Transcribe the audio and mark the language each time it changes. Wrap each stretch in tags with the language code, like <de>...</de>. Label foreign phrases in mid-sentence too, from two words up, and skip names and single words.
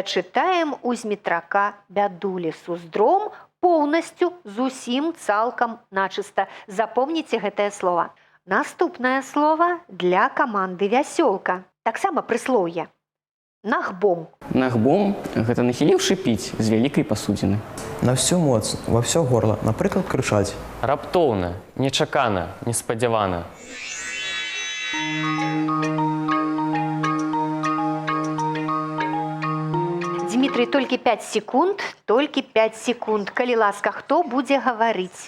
<be>Чытаем у Змітрака Бядулі. Суздром поўнасцю, зусім, цалкам, начыста. Запомніце гэтае слова. Наступнае слова для каманды «Вясёлка». Таксама прыслоўе. Нахбом. Нахбом – гэта нахіліўшы піць з вялікай пасудзіны.</be> <ru>На всю моц, во все горло,</ru> <be>напрыклад, крычаць. Раптоўна, нечакана, неспадзявана. Дмітрий, толькі 5 секунд, толькі 5 секунд. Калі ласка, хто будзе гаварыць?</be>